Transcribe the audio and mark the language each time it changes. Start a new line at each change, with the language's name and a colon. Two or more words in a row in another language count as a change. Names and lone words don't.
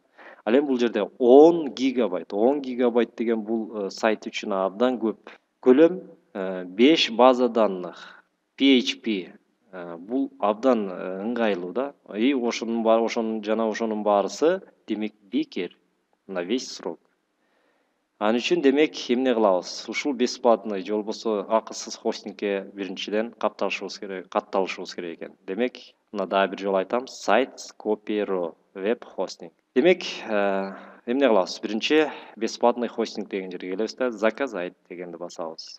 Kyrgyz: Ал эми бул жерде 10 гигабайт. 10 гигабайт деген бул сайт үчүн абдан көп. Көлөм 5
Russian: база данных.
Kyrgyz: PHP бул абдан ыңгайлуу да. И ошонун баарысы демек бекер
Russian: на весь срок.
Kyrgyz: Ал үчүн демек эмне кылабыз? Ушул бесплатный же болбосо акысыз хостингке биринчиден катталышыбыз керек экен. Демек, мына дагы бир жолу айтам, Sitescopy.ro веб хостинг. Демек, эмне кылабыз? Биринчи бесплатный хостинг деген жерге келебиз да, заказать дегенди басабыз.